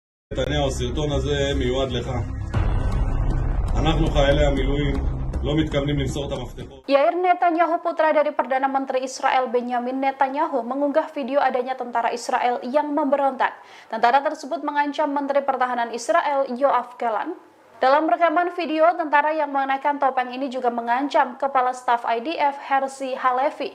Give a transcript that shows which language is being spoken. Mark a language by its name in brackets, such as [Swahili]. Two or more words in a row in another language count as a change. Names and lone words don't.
[Hebrew] נתניהו, הסרטון הזה מיועד לך. אנחנו חיילי המילואים לא מתכוונים למסור את המפתחות. [Indonesian] Yair Netanyahu, putra dari Perdana Menteri Israel Benjamin Netanyahu, mengunggah video adanya tentara Israel yang memberontak. Tentara tersebut mengancam Menteri Pertahanan Israel Yoav Gallant. Dalam rekaman video, tentara yang mengenakan topeng ini juga mengancam Kepala Staf IDF Herzi Halevi.